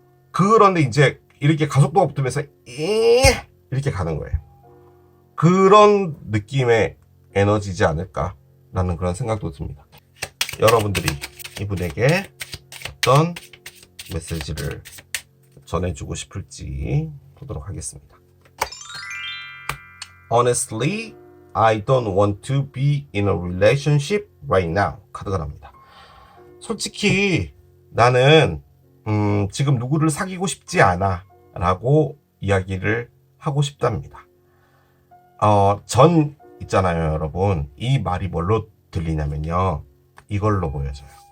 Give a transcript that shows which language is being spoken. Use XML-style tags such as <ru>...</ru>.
<ko>그런데 이제 이렇게 가속도가 붙으면서 이렇게 가는 거예요. 그런 느낌의 에너지지 않을까라는 그런 생각도 듭니다. 여러분들이 이분에게 어떤 메시지를 전해주고 싶을지 보도록 하겠습니다.</ko> <en>Honestly, I don't want to be in a relationship right now.</en> <ko>카드가 나옵니다. 솔직히 나는 지금 누구를 사귀고 싶지 않아 라고 이야기를 하고 싶답니다. 전 있잖아요, 여러분. 이 말이 뭘로 들리냐면요, 이걸로 보여져요.</ko>